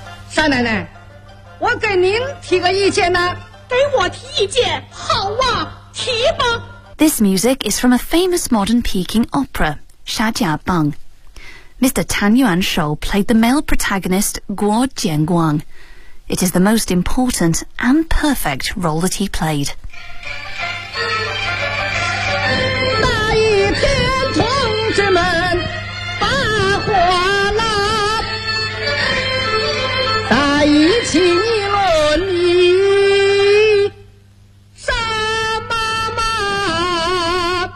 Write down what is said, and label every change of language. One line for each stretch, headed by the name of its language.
Chinese: 少奶奶，我给您提个意见呢。给我提意见，好啊，提吧。
English: This music is from a famous modern Peking opera. Sha Jia Bang. Mr. Tan Yuanshou played the male protagonist Guo Jianguang. It is the most important and perfect role that he played.
Chinese: 那一天同志们把火拉在一起议论你什么吗